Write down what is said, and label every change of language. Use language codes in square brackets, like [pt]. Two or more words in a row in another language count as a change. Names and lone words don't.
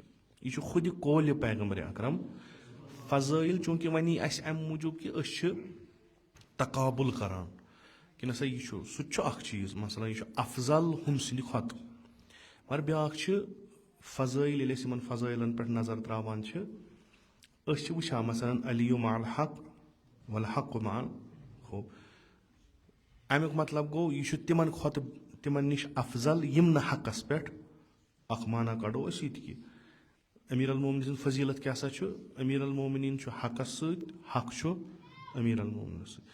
[ks] یہِ چھُ خُدِ قولہِ پیغمبر اکرم فضٲیل چوٗنٛکہِ وۄنۍ یی اسہِ امہِ موٗجوٗب کہِ أسۍ چھِ تقابُل کران کہِ نسا یہِ چھُ سُہ تہِ چھُ اکھ چیٖز مثلاً یہِ چھُ افضل ہُمہِ سٕنٛدِ کھۄتہٕ مگر بیٛاکھ چھِ فضٲیل ییٚلہِ أسۍ یِمن فضٲیلن پٮ۪ٹھ نظر ترٛاوان چھِ أسۍ چھِ وٕچھان مثلاً [ar] علی مع الحق والحق مع الخوب [ks] امیُک مطلب گوٚو یہِ چھُ تِمن کھۄتہٕ تِمن نِش افضل یِم نہٕ حقس پٮ۪ٹھ اکھ معنی کڑو أسۍ یہِ تہِ کہِ امیر المومنیٖن سٕنٛز فضیٖلت کیٛاہ سا چھُ امیر المومنیٖن چھُ حقس سۭتۍ حق چھُ امیر المومنیٖنس سۭتۍ.